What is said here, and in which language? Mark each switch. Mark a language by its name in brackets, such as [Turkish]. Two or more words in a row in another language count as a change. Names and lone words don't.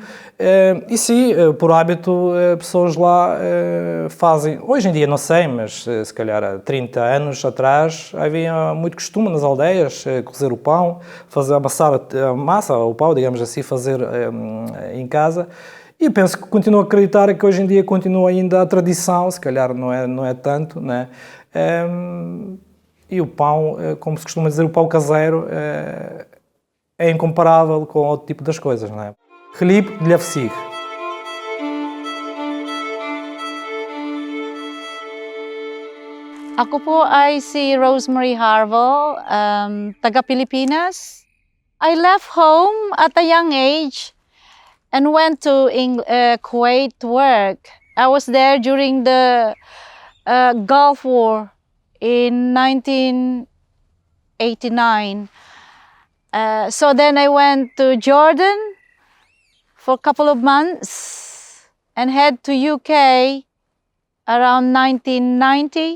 [Portuguese] E sim, por hábito, pessoas lá fazem, hoje em dia não sei, mas se calhar há 30 anos atrás, havia muito costume nas aldeias, cozer o pão, amassar a massa, o pão, digamos assim, fazer em casa. E eu penso que continuo a acreditar que hoje em dia continua ainda a tradição, se calhar não é tanto, né? E o pão, como se costuma dizer, o pão caseiro é incomparável com outro tipo das coisas, não é? [Ukrainian] Хліб для всіх. [Filipino] Ako po ay si Rosemary Harville, taga Pilipinas. [English] I left home at a young age and went to Kuwait to work. I was there during the Gulf War in 1989. So then I went to Jordan for a couple of months and head to UK around 1990.